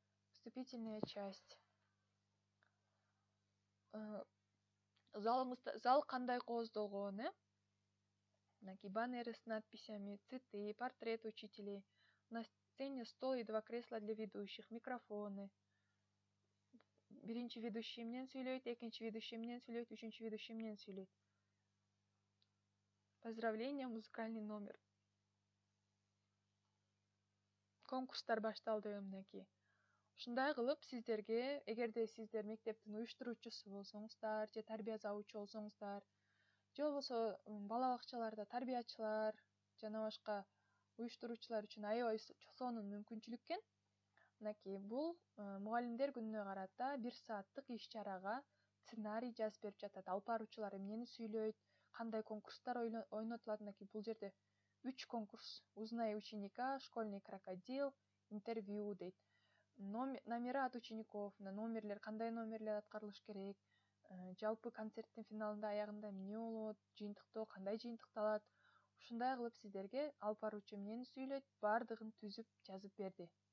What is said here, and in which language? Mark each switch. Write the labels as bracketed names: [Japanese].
[Russian] Вступительная часть. Зал [Kyrgyz] кандай кооздолгон, Мынакей [Russian] баннеры с надписями, цветы, портрет учителей. На сцене стол и 2 кресла для ведущих, микрофоны. [Kyrgyz] Биринчи ведущий менен сүйлөйт, экинчи ведущий менен сүйлөйт, үчүнчү ведущий менен сүйлөйт. [Russian] Поздравления, музыкальный номер. [Kyrgyz] Конкурстар башталды мынакей. Ушундай кылып сиздерге, эгерде сиздер мектептин уюштуруучусу болсоңуздар, же тарбия забуучу болсоңуздар, же болбосо бала бакчаларда тарбиячылар, жана башка уюштуруучулар үчүн аябай сонун мүмкүнчүлүк экен. Мынакей бул мугалимдер күнүнө карата 1 сааттык иш-чарага сценарий жазып берип жатат. Алып баруучулар эмнени сүйлөйт, кандай конкурстар ойнотулат. Мынакей бул жерде 3 конкурс: [Russian] узнай ученика, школьный крокодил, [Kyrgyz] интервью дейт. [Russian] Номера от учеников, [Kyrgyz] номерлер, кандай номерлер аткарылыш керек, жалпы концерттин финалында аягында эмне болот, жыйынтыктоо кандай жыйынтыкталат. Ушундай кылып сиздерге алып баруучу эмнени сүйлөйт, баардыгын түзүп жазып берди.